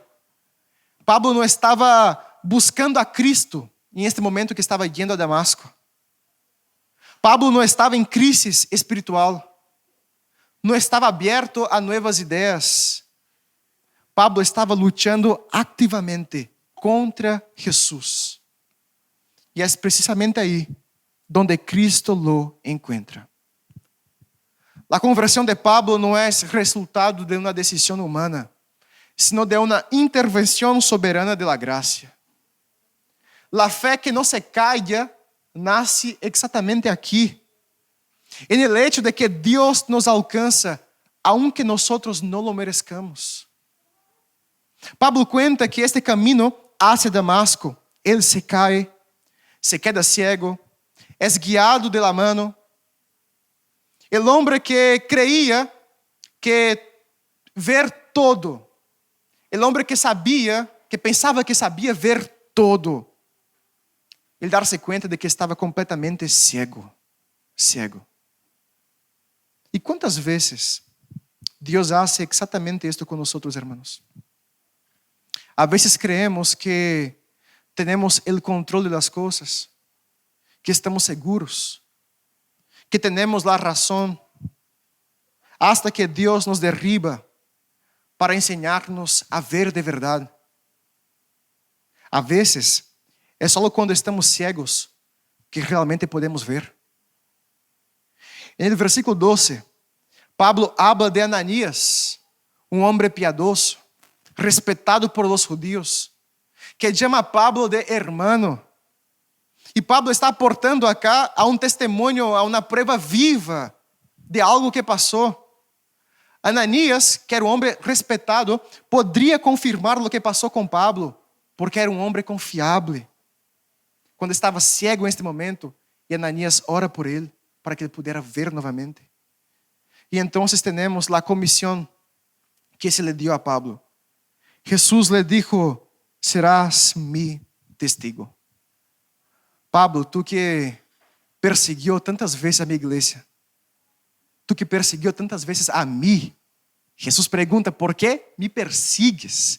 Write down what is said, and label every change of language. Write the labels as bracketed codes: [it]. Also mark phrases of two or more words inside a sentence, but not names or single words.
[pt] Pablo não estava buscando a Cristo em este momento que estava indo a Damasco. Pablo não estava em crise espiritual. Não estava aberto a novas ideias. Pablo estava lutando ativamente contra Jesus. E é precisamente aí [es] donde Cristo lo encontra. [pt] A conversão de Pablo não é resultado de uma decisão humana, sino de uma intervenção soberana [es] de la gracia. [pt] La fé que não se calla nasce exatamente aqui, [es] en el hecho de que [pt] Deus nos alcança, [es] aunque nosotros no lo merezcamos. Pablo cuenta que este camino hacia Damasco, [pt] ele se cai, [es] se queda ciego, [pt] é guiado [es] de la mano. El hombre que creía que ver todo, el hombre que sabia, [pt] que pensava que sabia ver todo, ele dar-se conta de que estava completamente cego. E quantas vezes Deus hace exatamente isto com nós, hermanos? A vezes creemos que temos o controle das coisas, que estamos seguros, que temos a razão, [es] hasta que [pt] Deus nos derriba para ensinar-nos a ver de verdade. A vezes, é só quando estamos cegos que realmente podemos ver. [es] No versículo 12, Pablo habla de Ananías, [pt] um homem piedoso, respeitado [es] por los judíos, [pt] que chama Pablo de hermano. E Pablo está [es] aportando acá [pt] a um testemunho, a uma prova viva de algo que passou. Ananías, que era um homem respeitado, poderia confirmar o que passou com Pablo, porque era um homem confiável. Quando estava cego neste momento, e Ananías ora por ele, para que ele pudesse ver novamente. E então temos a comissão que [es] se le dio a Pablo. Jesús le dijo: serás mi testigo. Pablo, tú que persiguió tantas veces a mi iglesia, tú que persiguió tantas veces a mí, Jesús pregunta, ¿por qué me persigues?